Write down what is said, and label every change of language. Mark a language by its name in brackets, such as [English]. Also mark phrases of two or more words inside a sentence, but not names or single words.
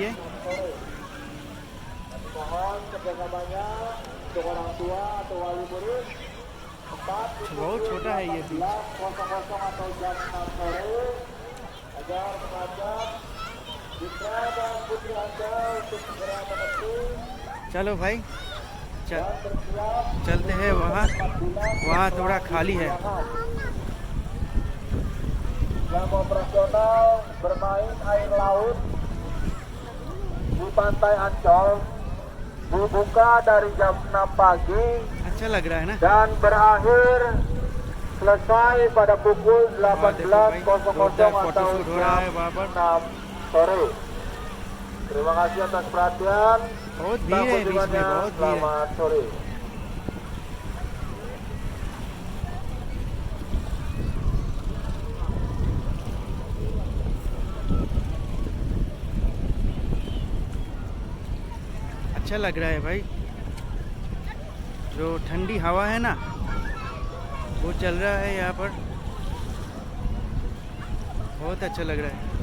[Hindi] ये बहुत छोटा है ये बीच। चलो भाई चलते हैं वहाँ थोड़ा खाली है। [Indonesian] Yang operasional bermain air laut di Pantai Ancol dibuka dari jam 6 pagi. [Hindi] अच्छा लग रहा है ना। [Indonesian] Dan berakhir selesai pada pukul 18.00 atau jam 6 sore. Terima kasih atas perhatian. [Hindi] बहुत भीड़ है बीच में, बहुत भीड़ है। [Indonesian] Selamat sore. [Hindi] अच्छा लग रहा है भाई, जो ठंडी हवा है ना वो चल रहा है यहाँ पर, बहुत अच्छा लग रहा है।